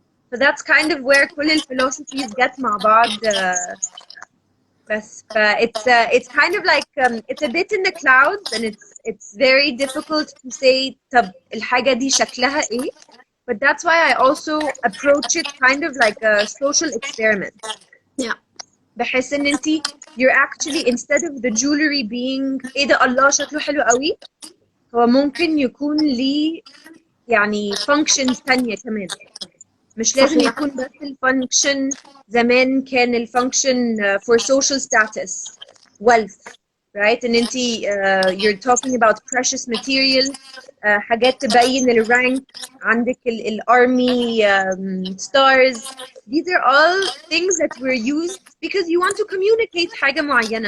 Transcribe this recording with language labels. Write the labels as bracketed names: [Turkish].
[English] So that's kind of where كل philosophies get [Arabic] مع بعض. بس [English] it's kind of like it's a bit in the clouds and it's very difficult to say [Arabic] طب الحاجة دي شكلها إيه. [English] But that's why I also approach it kind of like a social experiment. Yeah. [Arabic] بحس إن أنتي [English] you're actually instead of the jewelry being [Arabic] إيه ده الله شكله حلو قوي، هو ممكن يكون ليه يعني functions تانية كمان. مش لازم يكون بس الفانكشن زمان كان الفانكشن [English] for social status, wealth, right? [Arabic] ان انتي [English] you're talking about precious material, [Arabic] حاجات تبين الرانك عندك الارمي stars. [English] These are all things that were used because you want to communicate [Arabic] حاجة معينة.